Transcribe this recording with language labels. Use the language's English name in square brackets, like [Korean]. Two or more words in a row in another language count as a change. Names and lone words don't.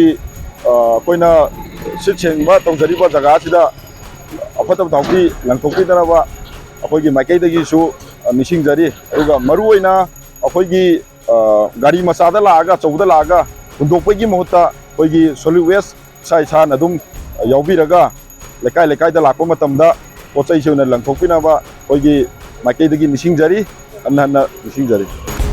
[Manipuri] koina sitchengba tawjariba jaga sida Phata Houthi langthokpi danaba akoigi maikaidagi su nisingjari aruga maruoina akoigi gari masada laaga chauda laaga hundokpagi mohutta akoigi [English] solid waste [Manipuri] sai san adum yaubiraga lekai lekai da lakpa matamda pochai seuna langthokpinaba akoigi maikaidagi nisingjari anna nisingjari